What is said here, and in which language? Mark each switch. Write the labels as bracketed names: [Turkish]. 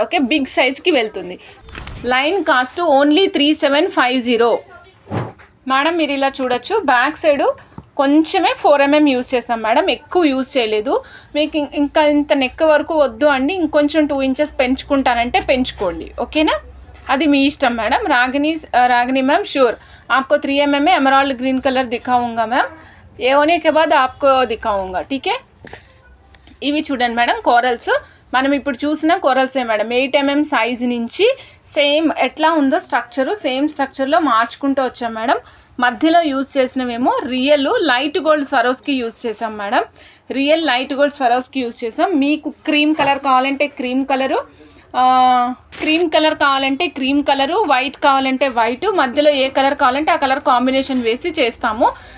[Telugu] Okay, big సైజ్కి వెళ్తుంది. Line cost only 3750 madam. మీరు ఇలా చూడొచ్చు. బ్యాక్ సైడు కొంచెమే 4 mm యూజ్ చేస్తాం మేడం, ఎక్కువ యూజ్ చేయలేదు. మీకు ఇంకా ఇంత నెక్ వరకు వద్దు అండి, ఇంకొంచెం 2 inches పెంచుకుంటానంటే పెంచుకోండి. ఓకేనా? అది మీ ఇష్టం మేడం. [Hindi] रागिनी मैम श्योर आपको 3 mm एमराल्ड ग्रीन कलर दिखाऊंगा मैम. ये होने के बाद आपको दिखाऊंगा, ठीक है? [Telugu] ఇవి చూడండి మేడం, కోరల్స్. మనం ఇప్పుడు చూసిన కోరల్సే మేడం. 8 mm సైజ్ నుంచి సేమ్ ఎట్లా ఉందో స్ట్రక్చరు, సేమ్ స్ట్రక్చర్లో మార్చుకుంటూ వచ్చాం మేడం. మధ్యలో use చేసినవేమో real light gold Swarovski use చేసాం madam. Real light gold Swarovski use చేసాం. మీకు క్రీమ్ కలర్ కావాలంటే cream colour, cream colour, white కావాలంటే వైట్, మధ్యలో ఏ కలర్ కావాలంటే ఆ కలర్ కాంబినేషన్ వేసి చేస్తాము.